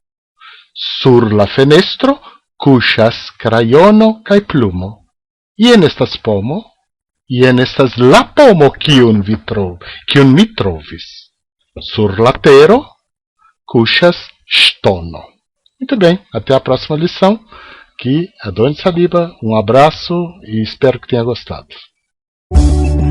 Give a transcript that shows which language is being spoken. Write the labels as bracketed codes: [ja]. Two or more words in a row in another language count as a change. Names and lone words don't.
[eo] Sur la fenestro kuŝas crayono kaj plumo. Jen estas pomo. Jen estas la pomo kiun mi trovis. Sur latero, kuŝas ŝtono. [pt] Muito bem, até a próxima lição. Aqui, Adonis Saliba, um abraço e espero que tenha gostado.